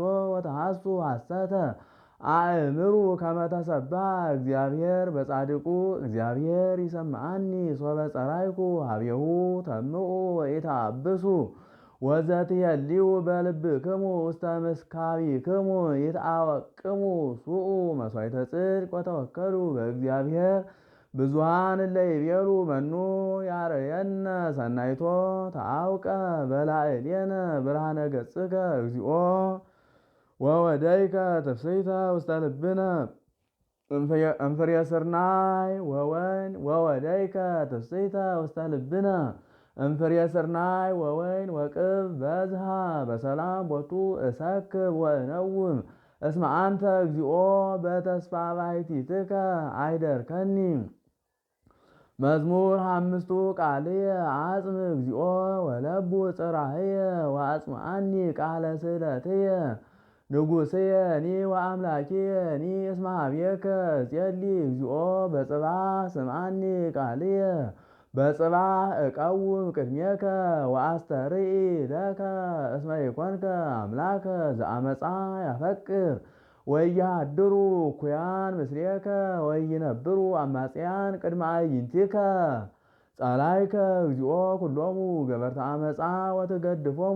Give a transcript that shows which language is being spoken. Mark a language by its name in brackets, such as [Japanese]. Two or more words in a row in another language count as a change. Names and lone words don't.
[Geez] ወተሐሱ ሐሰተ አእምሩ ከመ ተሰብሐ እግዚአብሔር በጻድቁ እግዚአብሔር ይሰምዓኒ ሶበ ጸራይኩ ሀቤሁ ተምዑ ወኢተአብሱ ወዘትየልዩ በልብክሙ ውስተ ምስካቢክሙ ይትአወቅሙ ሱኡ መሥዋዕተ ጽድቅ ወተወከሉ በእግዚአብሔር ብዙኃን እለ ይቤሉ መኑ ያርየነ ሰናይቶ ተአውቀ በላዕሌነ ብርሃነ ገጽከ እግዚኦ ወወደይከ ትፍሥሕተ ውስተ ልብነ እምፍሬ ስርናይ ወወይን ወወደይከ ትፍሥሕተ ውስተ ልብነ እምፍሬ ስርናይ ወወይን ወቅብ በዝሃ በሰላም ቦቱ እሰክብ ወእነውም እስመ አንተ እግዚኦ በተስፋ ባሕቲትከ አይደርከኒ። መዝሙር አምስቱ ቃልየ አጽም እግዚኦ ወለቡ ጽራህየ ወአጽምዓኒ ቃለ ስእለትየ ንጉሥየ እኒ ወአምላኪየ እኒ እስመ ኀቤከ እጼሊ እግዚኦ በጽባሕ ስምዓኒ ቃልየ በጽባሕ እቀውም ቅድሜከ ወአስተርኢ ለከ እስመ ኢኮንከ አምላከ ዘአመፃ ያፈቅር ወኢያሃድሩ እኩያን ምስሌከ ወኢይነብሩ አማጽያን ቅድመ አዕይንቲከ። ጸላይከ እግዚኦ ኩሎሙ ገበርተ አመፃ ወትገድፎሙ